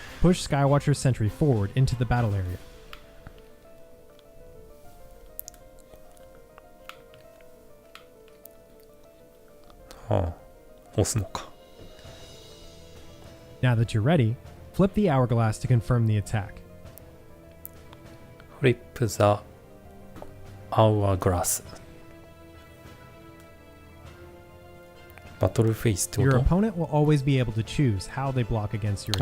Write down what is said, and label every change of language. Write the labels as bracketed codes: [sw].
[en] push Skywatcher Sentry forward into the battle area. [ja] ああ、押すのか。 [en] Now that you're ready, flip the hourglass to confirm the attack. フリップザアワーグラス。 [ja] バトルフェイスってこ [en] Your [ja] と？ [en] opponent will always be able to choose how they block against your